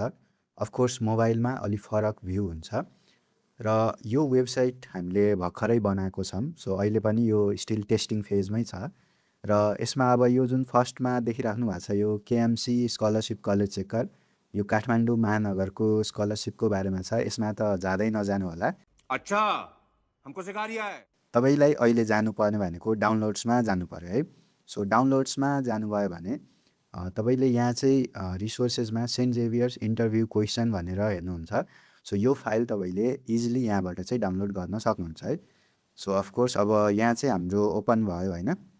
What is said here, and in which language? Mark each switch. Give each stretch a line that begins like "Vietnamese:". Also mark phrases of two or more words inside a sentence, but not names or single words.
Nepali: अफकोर्स मोबाइलमा अलिक फरक भ्यू हुन्छ र यो वेबसाइट हामीले भर्खरै बनाएको छौँ। सो अहिले पनि यो
English: still testing phaseमै
Nepali: छ र यसमा अब यो जुन फर्स्टमा देखिराख्नु भएको छ यो केएमसी स्कलरसिप कलेज चेकर, यो काठमाडौँ महानगरको स्कलरसिपको बारेमा छ। यसमा त जाँदै नजानु होला।
Hindi: अच्छा, हमको सिखा रिया है।
Nepali: तपाईँलाई अहिले जानुपर्ने भनेको डाउनलोड्समा जानु पर्यो है। सो डाउनलोड्समा जानुभयो भने तपाईँले यहाँ चाहिँ रिसोर्सेसमा सेन्ट जेभियर्स
English: interview question
Nepali: भनेर हेर्नुहुन्छ। सो यो फाइल तपाईँले इजिली यहाँबाट चाहिँ डाउनलोड गर्न सक्नुहुन्छ है।
English: so of course
Nepali: अब यहाँ चाहिँ हाम्रो ओपन भयो होइन।